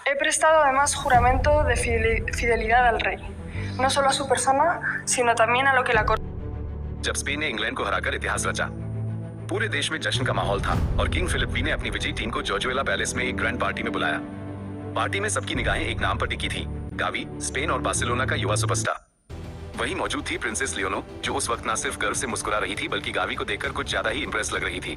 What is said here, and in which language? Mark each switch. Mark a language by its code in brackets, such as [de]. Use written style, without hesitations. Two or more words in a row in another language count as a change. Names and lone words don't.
[es] He prestado además juramento de fidelidad al rey, no solo a su persona, sino también a lo que la corte. [hi] जब स्पेन ने इंग्लैंड को हराकर इतिहास रचा, पूरे देश में जश्न का माहौल था और किंग फिलिप वी ने अपनी विजयी टीम को जॉर्जुएला पैलेस में एक [en] grand party [hi] में बुलाया। पार्टी में सबकी निगाहें एक नाम पर टिकी थी, गावी, स्पेन और बार्सिलोना का युवा सुपरस्टार। वहीं मौजूद थी प्रिंसेस लियोनो, जो उस वक्त न सिर्फ गर्व से मुस्कुरा रही थी बल्कि गावी को देखकर कुछ ज्यादा ही इंप्रेस लग रही थी।